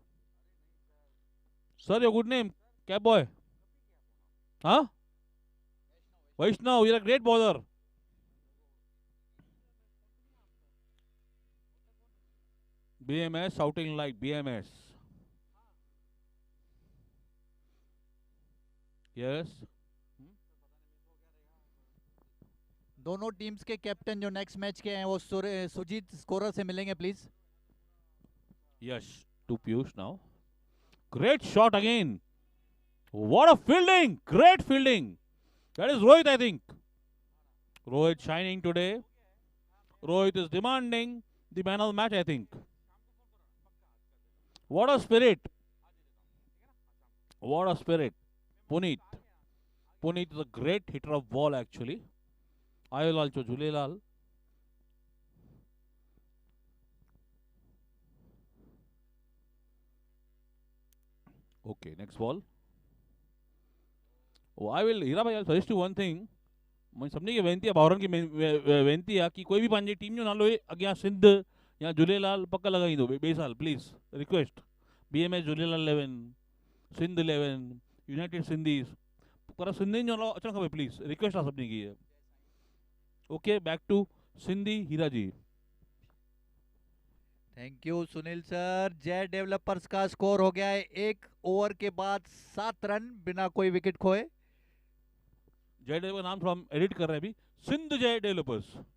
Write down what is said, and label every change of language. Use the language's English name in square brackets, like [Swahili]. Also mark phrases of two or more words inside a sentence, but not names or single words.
[English] Sir, your good name? Cab boy. Huh? Vaishnav, you're a great bowler. BMS shouting like BMS. यस, [Hindi] दोनों टीम्स के कैप्टन जो [English] next match [Hindi] के हैं वो सुजीत स्कोरर से मिलेंगे प्लीज। [English] Yash to Piyush now, great shot again, what a fielding, great fielding, that is Rohit I think, Rohit shining today, Rohit is demanding the man of the match I think, what a spirit, what a spirit, Puneet, Puneet is a great hitter of ball actually, [Sindhi] आयोलाल चो झूलेलाल, [English] okay next ball, oh I will हीरा भाई I'll suggest you one thing, [Sindhi] मैं सभिनी खे वेनती आहे, भाउरनि खे वेनती आहे कि कोई भी पंहिंजी टीम जो नालो अॻियां सिंध या झूलेलाल पक लॻाईंदो ॿिए साल [English] please request, [Sindhi] BMS झूलेलाल 11, सिंध 11, यूनाइटेड सिंधीज़, पर सिंधियुनि जो नालो अचणु खपे [English] please, request [Sindhi] आहे सभिनी खे। [English] okay back to Sindhi Heera ji. thank you Sunil sir. [Hindi] जय डेवलपर्स का स्कोर हो गया है 1 ओवर के बाद 7 रन बिना कोई विकेट खोए। जय डेवलपर नाम थोड़ा हम एडिट कर रहे हैं अभी, सिंध जय डेवलपर्स,